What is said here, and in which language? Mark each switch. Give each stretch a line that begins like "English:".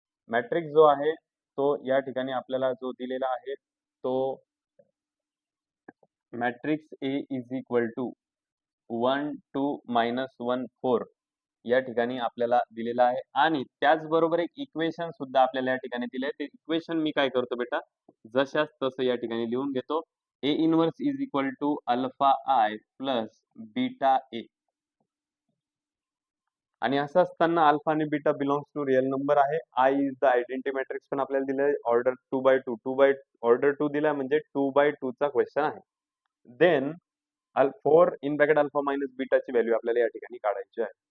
Marathi: Matrix जो आहे तो या ठिकाणी आपल्याला जो दिलेला आहे तो matrix A is equal to 1 2 -1 4 या ठिकाणी आपल्याला दिलेला आहे. आणि त्याचबरोबर एक इक्वेशन सुद्धा आपल्याला या ठिकाणी दिले आहे. ते इक्वेशन मी काय करतो बेटा, जशाच तसं या ठिकाणी लिहून घेतो.
English: A inverse is equal to alpha I plus beta A.
Marathi: आणि असं असताना अल्फा आणि beta belongs to real number आहे.
English: I is the identity matrix
Marathi: पण आपल्याला दिलंय. ऑर्डर 2/2 ऑर्डर 2 दिला म्हणजे 2/2 चा क्वेश्चन आहे. Then 4 in bracket alpha minus बीटाची value आपल्याला या ठिकाणी काढायची आहे.